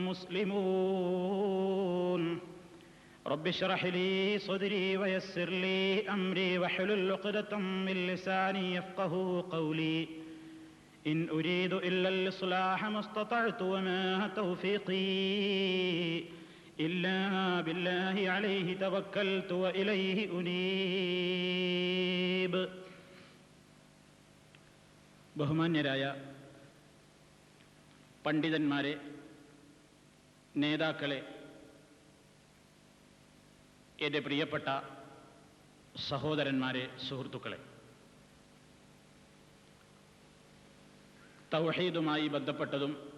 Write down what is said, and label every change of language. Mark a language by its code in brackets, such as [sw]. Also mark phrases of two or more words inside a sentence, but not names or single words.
[ar] مسلمون رب اشرح لي صدري ويسر لي أمري واحلل عقدة من لساني يفقهوا قولي إن أريد إلا الإصلاح ما استطعت وما توفيقي إلا بالله عليه توكلت وإليه أنيب. [ml] ബഹുമാന്യരായ പണ്ഡിതന്മാരെ, നേതാക്കളെ, എൻ്റെ പ്രിയപ്പെട്ട സഹോദരന്മാരെ, സുഹൃത്തുക്കളെ, തൗഹീദുമായി ബന്ധപ്പെട്ടതും